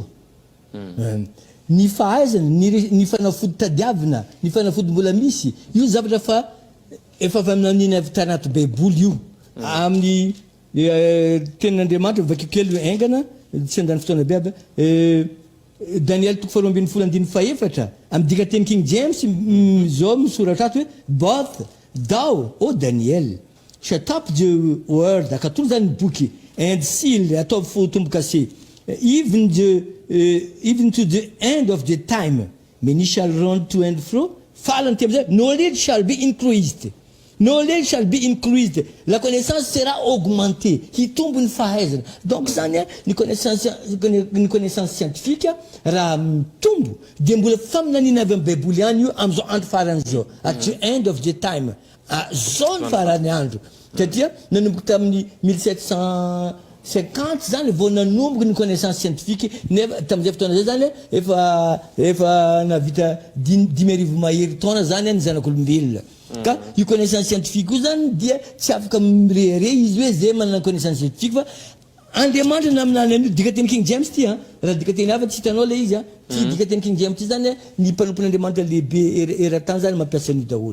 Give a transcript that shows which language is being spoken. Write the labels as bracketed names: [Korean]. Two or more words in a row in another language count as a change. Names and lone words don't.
[Malagasy] Ny fahaizana ny fanafody tadiavina ny fanafody mbola misy io zavatra fa efa avy amin'niny avy tanaty baiboly io amin'ny tenin'Andriamanitra vakio kely aingana tsy andany fotoana biaby Daniel 2:24 amin'ny dikateny King James zao misoratra ato hoe [English] both thou o Daniel shut up the word [Malagasy] akatolo zany boky [English] and seal [Malagasy] ataovy fotombo kase [English] even to the end of the time many shall run to and fro [Malagasy] falany ty amizay [English] knowledge shall be increased. Knowledge shall be increased. [French] La connaissance sera augmentée. [Malagasy] Hitombo ny fahaizana. Donc zany ny [French] connaissance scientifique [Malagasy] raha mitombo dia mbola faminanina avy amin'ny baiboly ihany io amin'izao andro farany zao. [English] At the end of the time. [Malagasy] Zao ny farany andro. Satria nanomboka tamin'ny 1750 zany vao nanomboka ny [French] connaissance scientifique [Malagasy] nefa tamin'izay fotoana zay zany efa navita 10,000 mahery taona zany ny zanak'olombelona. Ka io [French] connaissance scientifique [Malagasy] io zany dia tsy afaka mirehare izy hoe zay manana [French] connaissance scientifique [Malagasy] fa Andriamanitra naminany an'io dikateny King James ty raha dikateny hafa tsy hitanao le izy ty dikateny King James ty zany ny mpanompon'Andriamanitra lehibe era-tany zany mampiasa an'io daholo.